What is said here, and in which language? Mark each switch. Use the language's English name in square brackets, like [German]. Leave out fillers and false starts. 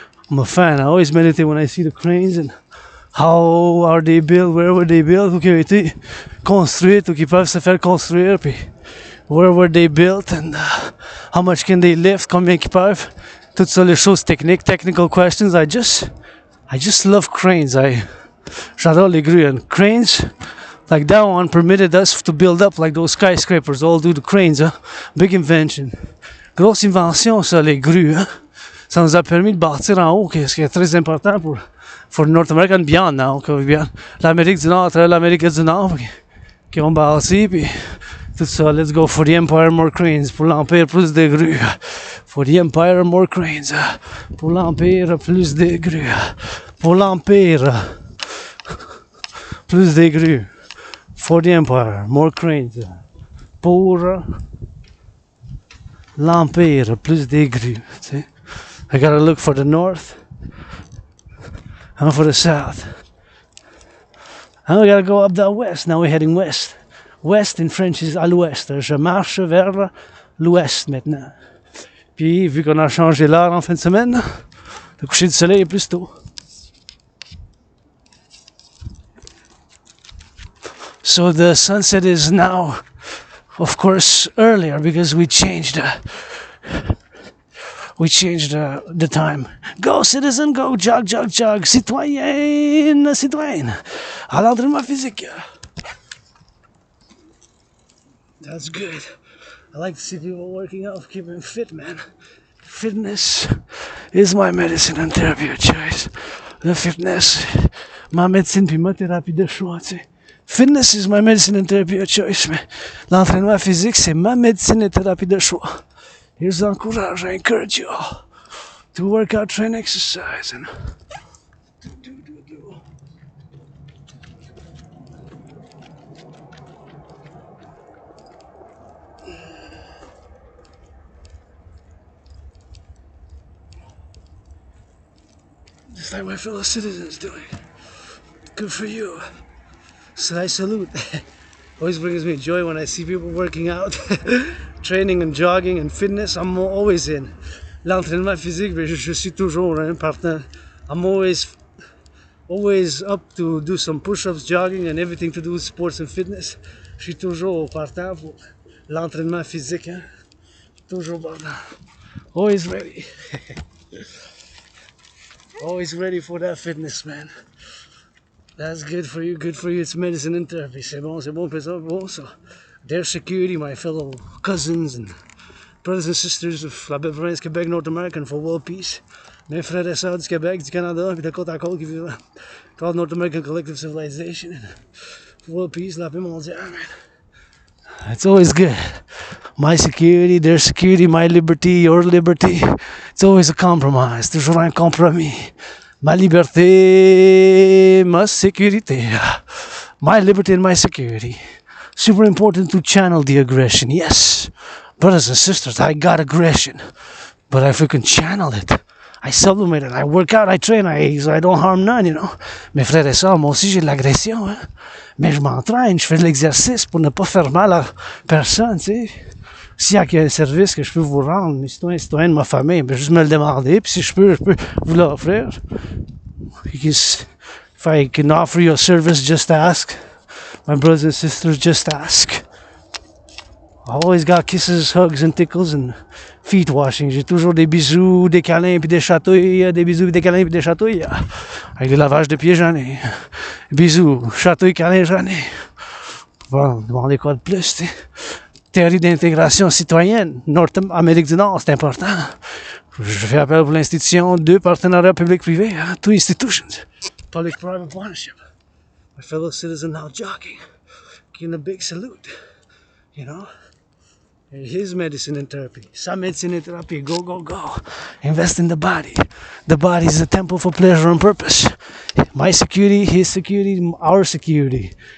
[English] I'm a fan. I always meditate when I see the cranes and how are they built, where were they built, [French] ou qui ont été construites, ou qui peuvent se faire construire, [English] puis where were they built, and how much can they lift, [French] combien qu'ils peuvent. Toutes ça, les choses techniques, [English] technical questions. I just love cranes. [French] J'adore les grues. [English] And cranes, like that one, permitted us to build up like those skyscrapers, all due to cranes, hein? Big invention. [French] Grosse invention, ça, les grues, hein? Ça nous a permis de bâtir en haut, ce qui est très important pour [English] North America and beyond now. [French] L'Amérique du Nord, l'Amérique du Nord, qui ont bâti, puis tout ça. [English] Let's go for the Empire, more cranes. [French] Pour l'Empire, plus de grues. [English] For the Empire, more cranes. [French] Pour l'Empire, plus de grues. Pour l'Empire, plus de grues. [English] For the Empire, more cranes. [French] Pour l'Empire, plus de grues. [English] See? I gotta look for the north and for the south. And we gotta go up the west. Now we're heading west. West in French is [French] à l'ouest. Je marche vers l'ouest maintenant. Puis, vu qu'on a changé l'heure en fin de semaine, le coucher du soleil est plus tôt. [English] So the sunset is now, of course, earlier because we changed the time. Go, citizen, go, jog. Citoyenne. [French] À l'entraînement physique. [English] That's good. I like to see people working out, keeping fit, man. Fitness is my medicine and therapy of choice. The fitness, [French] ma médecine puis ma thérapie de choix, tu sais. [English] Fitness is my medicine and therapy of choice, [French] mais l'entraînement physique, c'est ma médecine et thérapie de choix. [English] Here's encourage, I encourage you all to work out, train, exercise, and just like my fellow citizens doing. Good for you. So I salute. Always brings me joy when I see people working out, training and jogging and fitness. I'm always in. [French] L'entraînement physique, je suis toujours partant. [English] I'm always up to do some push-ups, jogging, and everything to do with sports and fitness. [French] Je suis toujours partant pour l'entraînement physique. Hein? Toujours partant. [English] Always ready. Always ready for that fitness, man. That's good for you. It's medicine and therapy. [French] C'est bon, bon. [English] So, their security, my fellow cousins and brothers and sisters of la belle province Québec, North American, for world peace. [French] Mes frères et sœurs du Québec, du Canada, puis de côte à côte qui vivent [English] called North American Collectif, Civilisation, and for world peace, [French] la paix mondiale, man. [English] It's always good. My security, their security, my liberty, your liberty. It's always a compromise. [French] Toujours un compromis. Ma liberté, ma sécurité. [English] My liberty and my security. Super important to channel the aggression. Yes, brothers and sisters, I got aggression. But if I can channel it, I sublimate it, I work out, I train, I don't harm none, you know. [French] Mes frères et sœurs, moi aussi j'ai de l'agression, hein. Mais je m'entraîne, je fais de l'exercice pour ne pas faire mal à personne, tu sais. S'il y a un service que je peux vous rendre, mes citoyens de ma famille, ben juste me le demander, puis si je peux vous l'offrir. [English] If I can offer you a service, just ask. My brothers and sisters, just ask. I always got kisses, hugs and tickles and feet washing. [French] J'ai toujours des bisous, des câlins puis des chatouilles, des bisous, des câlins puis des chatouilles. Avec des lavages de pieds, j'en ai. Bisous, chatouilles, câlins, j'en ai. Bon, demandez quoi de plus, tu sais. Théorie d'intégration citoyenne, Amérique du Nord, c'est important. Je fais appel pour l'institution de partenariat public-privé, hein, [English] two institutions. Public-private partnership. My fellow citizen now jogging, giving a big salute, you know. His medicine and therapy, [French] sa médecine et thérapie, [English] go. Invest in the body. The body is a temple for pleasure and purpose. My security, his security, our security.